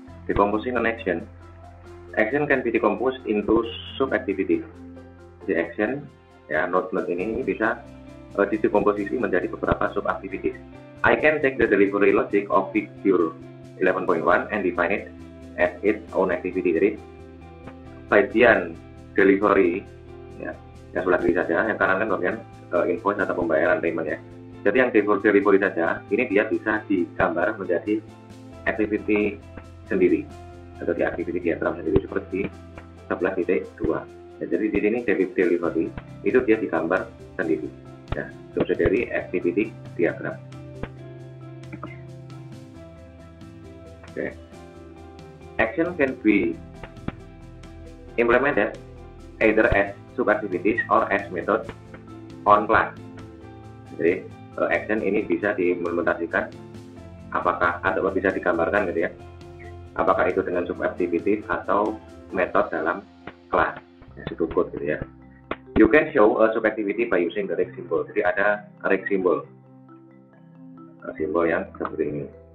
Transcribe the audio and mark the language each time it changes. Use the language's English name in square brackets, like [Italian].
[English] Decomposing an action. Action can be decomposed into sub-activity. The action [Indonesian] Ya, node-node ini bisa didekomposisi menjadi beberapa sub activities. [English] I can take the delivery logic of figure 11.1 and define it as its own activity. [Indonesian] Jadi bagian delivery ya, yang sebelah kiri saja, yang kanan kan bagian invoice atau pembayaran payment ya. Jadi yang delivery saja ini dia bisa digambar menjadi activity sendiri atau di activity diagram sendiri seperti 11.2. Ya, jadi di sini delivery itu dia digambar sendiri ya, [English] subsidiary activity diagram. Okay. Action can be implemented either as sub-activities or as method on class. [Indonesian] Jadi action ini bisa diimplementasikan apakah atau bisa digambarkan gitu ya, apakah itu dengan sub-activities atau metode dalam kelas ya, pseudocode gitu ya. [English] You can show a sub-activity by using the rig symbol. [Indonesian] Jadi ada rig symbol, simbol yang seperti ini.